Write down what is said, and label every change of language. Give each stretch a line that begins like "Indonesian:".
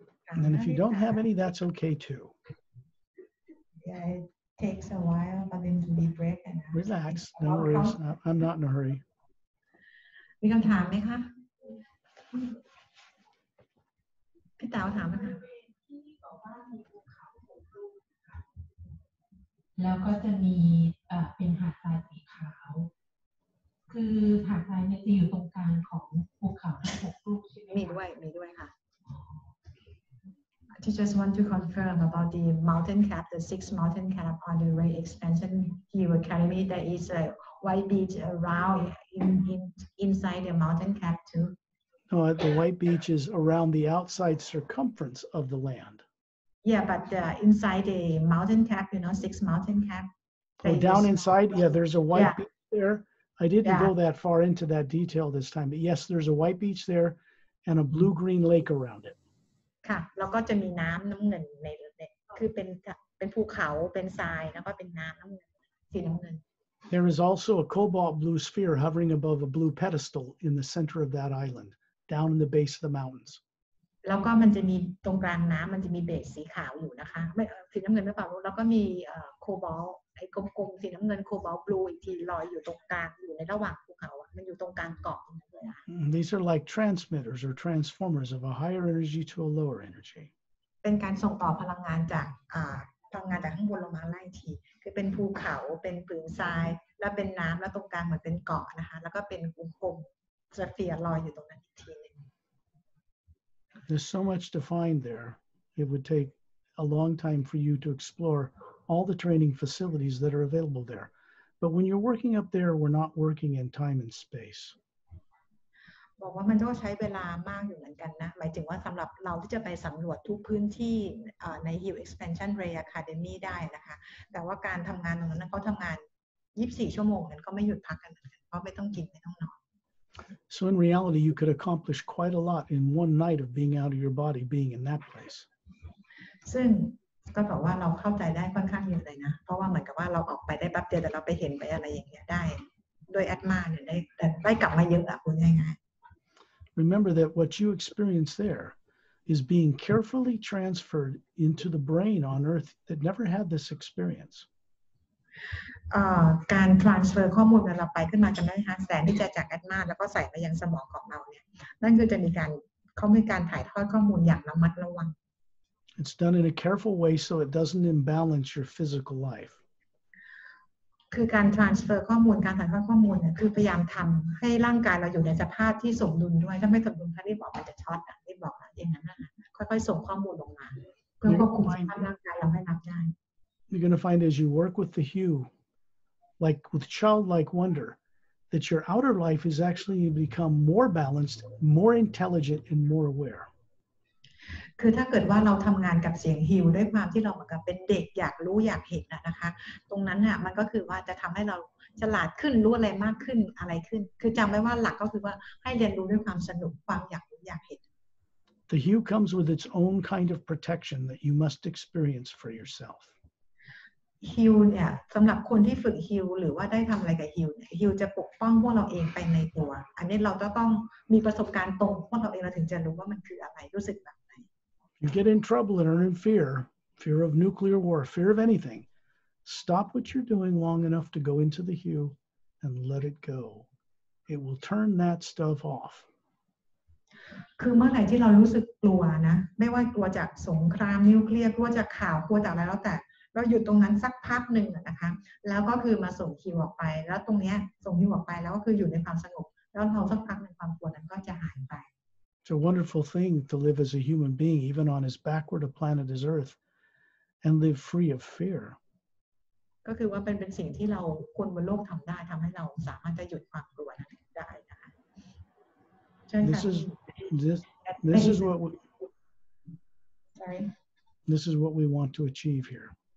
English: And then if you don't have any, that's okay too. Yeah, it takes a while for them to be break and Relax, no worries. I'm not in a hurry.
Thai: มีคำถามไหมคะพี่เต๋าถามนะคะ แล้วก็จะมีเป็นหาดทรายสีขาวคือหาดทรายเนี่ยจะอยู่ตรงกลางของภูเขาทั้ง6ลูกใช่ไหมมีด้วยค่ะ
English: I just want to confirm about the mountain cap, the 6 mountain cap on the Ray expansion. He will carry me. There is a white beach around inside the mountain cap too. No, the white beach is around the outside circumference of the land. Yeah, but inside the mountain cap, 6 mountain cap. Oh, down inside? Yeah, there's a white beach there. I didn't go that far into that detail this time, but yes, there's a white beach there and a blue-green lake around it.
Thai: ค่ะแล้วก็จะมีน้ำเงินในคือเป็นเป็นภูเขาเป็นทรายแล้วก็เป็นน้ำสีน้ำเงิน
English: There is also a cobalt blue sphere hovering above a blue pedestal in the center of that island, down in the base of the mountains.
Thai: แล้วก็มันจะมีตรงกลางน้ำมันจะมีเบสสีขาวอยู่นะคะไม่สีน้ำเงินไม่เปล่าแล้วก็มีโคบอลต์ไอ้กลมๆสีน้ำเงินโคบอลต์บลูอีกทีลอยอยู่ตรงกลางอยู่ในระหว่างภูเขามันอยู่ตรงกลางเกาะนั่นเลยค่ะ
English: These are like transmitters or transformers of a higher energy to a lower energy.
Thai: เป็นการส่งต่อพลังงานจากข้างบนลงมาไล่ทีคือเป็นภูเขาเป็นผืนทรายแล้วเป็นน้ำแล้วตรงกลางเหมือนเป็นเกาะนะคะแล้วก็เป็นกลมๆสเฟียร์ลอยอยู่ตรงนั้นอีกทีนึง
English: There's so much to find there. It would take a long time for you to explore all the training facilities that are available there. But when you're working up there, we're not working in time and space.
Thai: บอกว่ามันก็ใช้เวลามากอยู่เหมือนกันนะหมายถึงว่าสำหรับเราที่จะไปสำรวจทุกพื้นที่ใน Hill Expansion Ray Academy ได้นะคะแต่ว่าการทำงานตรงนั้นเขาทำงาน24ชั่วโมงนั้นก็ไม่หยุดพักกันเหมือนกันเพราะไม่ต้องกินไม่ต้องนอน
English: So in reality, you could accomplish quite a lot in one night of being out of your body, being in that place.
Thai: ซึ่งก็บอกว่าเราเข้าใจได้ค่อนข้างเยอะเลยนะเพราะว่าเหมือนกับว่าเราออกไปได้แป๊บเดียวแต่เราไปเห็นไปอะไรอย่างเงี้ยได้โดย Atma เนี่ยได้กลับมาเยอะอะคุณง่ายๆ
English: Remember that what you experience there is being carefully transferred into the brain on Earth that never had this experience.
Thai: การ transfer ข้อมูลเวลาไปขึ้นมาจำได้ไหมคะแสงที่จะจาก Atma แล้วก็ใส่มายังสมองของเราเนี่ยนั่นคือจะมีการถ่ายทอดข้อมูลอย่างระมัดระวัง
English: It's done in a careful way so it doesn't imbalance your physical life.
Thai: คือการ transfer ข้อมูลการถ่ายทอดข้อมูลเนี่ยคือพยายามทำให้ร่างกายเราอยู่ในสภาพที่สมดุลด้วยถ้าไม่สมดุลถ้ารีบบอกมันจะช็อตรีบบอกอย่างนั้นนะคะค่อยๆส่งข้อมูลลงมาเพื่อควบคุมสภาพร่างกายเราให้รับได้
English: You're going to find as you work with the hue, like with childlike wonder, that your outer life is actually become more balanced, more intelligent, and more aware.
Thai: คือถ้าเกิดว่าเราทำงานกับเสียงฮิวด้วยความที่เราเหมือนกับเป็นเด็กอยากรู้อยากเห็นนะคะตรงนั้นน่ะมันก็คือว่าจะทำให้เราฉลาดขึ้นรู้อะไรมากขึ้นอะไรขึ้นคือจำไว้ว่าหลักก็คือว่าให้เรียนรู้ด้วยความสนุกความอยากรู้อยากเห็น
English: The hue comes with its own kind of protection that you must experience for yourself.
Thai: ฮิวเนี่ยสำหรับคนที่ฝึกฮิวหรือว่าได้ทำอะไรกับฮิวเนี่ยฮิวจะปกป้องพวกเราเองไปในตัวอันนี้เราต้องมีประสบการณ์ตรงพวกเราเองเราถึงจะรู้ว่ามันคืออะไรรู้สึกแบบไหน
English: You get in trouble and are in fear of nuclear war, fear of anything. Stop what you're doing long enough to go into the hue and let it go. It will turn that stuff off.
Thai: คือเมื่อไหร่ที่เรารู้สึกกลัวนะไม่ว่ากลัวจากสงครามนิวเคลียร์กลัวจากข่าวกลัวจากอะไรแล้วแต่เราหยุดตรงนั้นสักพักหนึ่งนะคะแล้วก็คือมาส่งฮิวออกไปแล้วตรงนี้ส่งฮิวออกไปแล้วก็คืออยู่ในความสงบแล้วเราสักพักหนึ่งความกลัวนั้นก็จะหายไป
English: It's a wonderful thing to live as a human being, even on as backward a planet as Earth, and live free of fear.
Thai: ก็คือว่าเป็นสิ่งที่เราคนบนโลกทำได้ทำให้เราสามารถจะหยุดความกลัวนั้นได้นะคะใช่ค่ะ
English: This is what we, Sorry. This is what we want to achieve here.